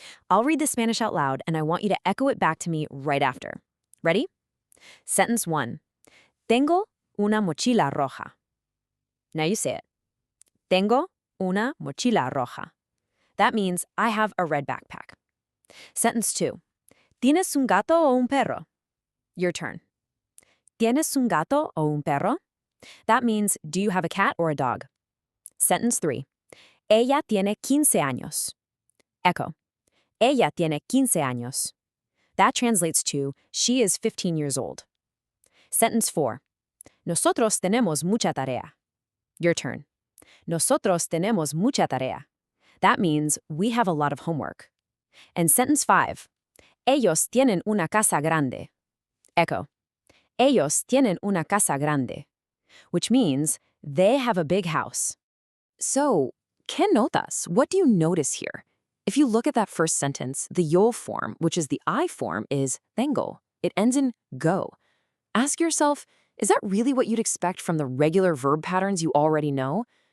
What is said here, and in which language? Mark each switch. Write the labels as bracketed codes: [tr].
[en] I'll read the Spanish out loud, and I want you to echo it back to me right after. Ready? Sentence 1. [es] Tengo una mochila roja. [en] Now you say it. [es] Tengo una mochila roja. [en] That means I have a red backpack. Sentence 2. [es] ¿Tienes un gato o un perro? [en] Your turn. [es] ¿Tienes un gato o un perro? [en] That means, do you have a cat or a dog? Sentence 3. [es] Ella tiene 15 años. [en] Echo. [es] Ella tiene 15 años. [en] That translates to, she is 15 years old. Sentence 4. [es] Nosotros tenemos mucha tarea. [en] Your turn. [es] Nosotros tenemos mucha tarea. [en] That means, we have a lot of homework. And sentence 5. [es] Ellos tienen una casa grande. [en] Echo. [es] Ellos tienen una casa grande. [en] Which means, they have a big house. So, [es] ¿qué notas? [en] What do you notice here? If you look at that first sentence, the yo form, which is the I form, is tengo. It ends in go. Ask yourself, is that really what you'd expect from the regular verb patterns you already know?